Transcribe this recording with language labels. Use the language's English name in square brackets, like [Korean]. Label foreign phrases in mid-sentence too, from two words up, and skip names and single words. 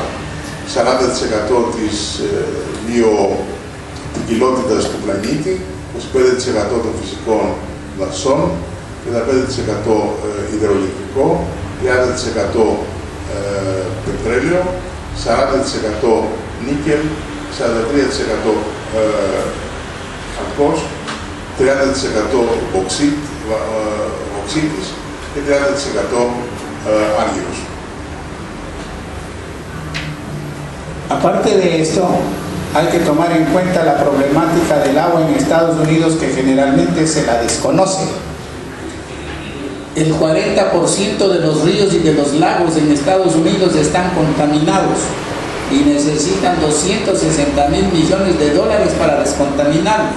[Greek] 40% της βιοποικιλότητας του πλανήτη, 25% των φυσικών δασών, 35% υδροελεκτρικό, 30% πετρέλαιο, 40% νίκελ, 43% χαλκός, 30% οξύτης και 30% áridos. [Spanish] Aparte de esto, hay que tomar en cuenta la problemática del agua en Estados Unidos, que generalmente se la desconoce. El 40% de los ríos y de los lagos en Estados Unidos están contaminados y necesitan 260.000 millones de dólares para descontaminarlos.